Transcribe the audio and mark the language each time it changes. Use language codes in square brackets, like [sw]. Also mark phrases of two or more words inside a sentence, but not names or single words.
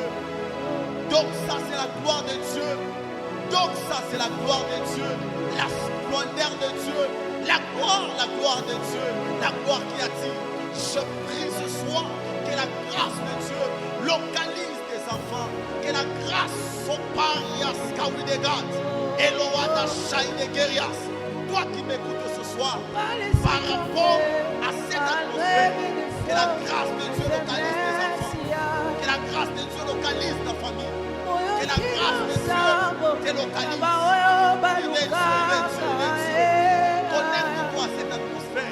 [fr] Donc ça c'est la gloire de Dieu. Donc ça c'est la gloire de Dieu. La splendeur de Dieu. La gloire de Dieu. La gloire qui attire. Je prie ce soir que la grâce de Dieu localise tes enfants. Que la grâce soparias kawidegat. Eloada shaide gerias. Toi qui m'écoutes ce soir, par rapport à cette atmosphère, que la grâce de Dieu localise tes enfants. Que la grâce de Dieu localise ta famille. Que la grâce de Dieu te localise. Connecte-toi à cette atmosphère.